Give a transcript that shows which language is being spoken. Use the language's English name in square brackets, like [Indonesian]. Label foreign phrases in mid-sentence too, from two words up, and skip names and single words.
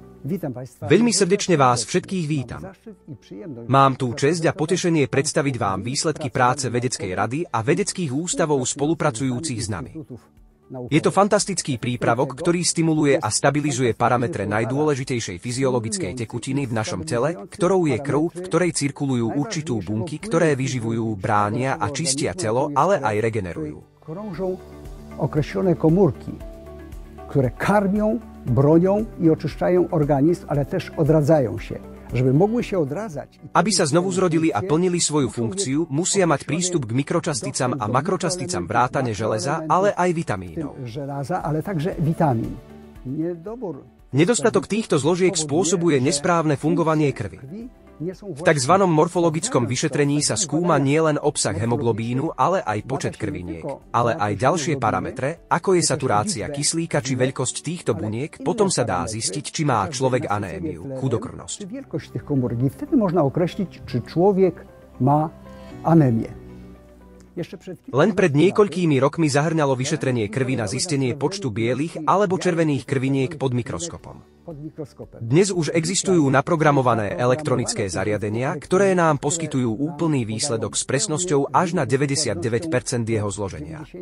[Slovak] Veľmi srdečne vás všetkých vítam. Mám tú česť a potešenie predstaviť vám výsledky práce Vedeckej rady a vedeckých ústavov spolupracujúcich s nami. Je to fantastický prípravok, ktorý stimuluje a stabilizuje parametre najdôležitejšej fyziologickej tekutiny v našom tele, ktorou je krv, v ktorej cirkulujú určitú bunky, ktoré vyživujú, bránia a čistia telo, ale aj regenerujú. [Polish] Określone komórki, które karmią, bronią i oczyszczają organizm, ale też odradzają się. Żeby mogły się odradzać. [Slovak] Aby sa znovu zrodili a plnili svoju funkciu, musia mať prístup k mikročasticám a makročasticám vrátane železa, ale aj vitamínov. [Polish] Železa, ale także vitamin. [Slovak] Nedostatok týchto zložiek spôsobuje nesprávne fungovanie krvi. V tzv. Morfologickom vyšetrení sa skúma nielen obsah hemoglobínu, ale aj počet krviniek, ale aj ďalšie parametre, ako je saturácia kyslíka či veľkosť týchto buniek, potom sa dá zistiť, či má človek anémiu, chudokrvnosť. [Polish] Vtedy można określić, czy człowiek ma anemię. [Slovak] Len pred niekoľkými rokmi zahrňalo vyšetrenie krvi na zistenie počtu bielých alebo červených krviniek pod mikroskopom. Dnes už existujú naprogramované elektronické zariadenia, ktoré nám poskytujú úplný výsledok s presnosťou až na 99% jeho zloženia.